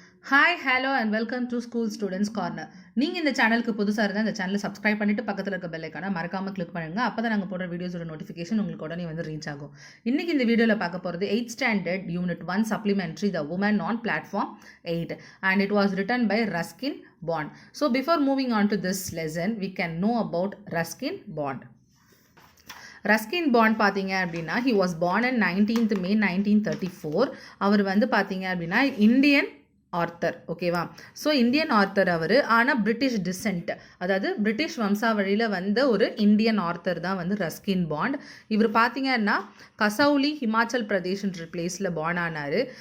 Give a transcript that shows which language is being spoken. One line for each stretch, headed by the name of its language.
English: Hi hello and welcome to school students corner.
Tamil: நீங்கள் இந்த சேனலுக்கு புதுசாக இருந்தால் இந்த சேனலை சப்ஸ்கிரைப் பண்ணிவிட்டு பக்கத்தில் இருக்க பெல் ஐக்கானை மறக்காமல் கிளிக் பண்ணுங்கள். அப்போ தான் நாங்கள் போடுற வீடியோஸோட நோட்டிஃபிகேஷன் உங்களுக்கு உடனே வந்து ரீச் ஆகும். இன்றைக்கி இந்த வீடியோவில் பார்க்க போகிறது
English: 8th Standard Unit 1 Supplementary The Woman on Platform 8 and it was written by Ruskin Bond. So before moving on to this lesson, we can know about Ruskin Bond.
Tamil: Ruskin bond பார்த்தீங்க அப்படின்னா
English: he was born on 19th May 1934.
Tamil: அவர் வந்து பார்த்தீங்க அப்படின்னா Indian author, ஓகேவா? So Indian author அவர், ஆனால் British dissent, அதாவது British வம்சாவழியில் வந்த ஒரு இந்தியன் ஆர்த்தர் தான் வந்து ரஸ்கின் பாண்ட். இவர் பார்த்தீங்கன்னா கசௌலி ஹிமாச்சல் பிரதேஷ்ன்ற பிளேஸில் பார்ன் ஆனார்.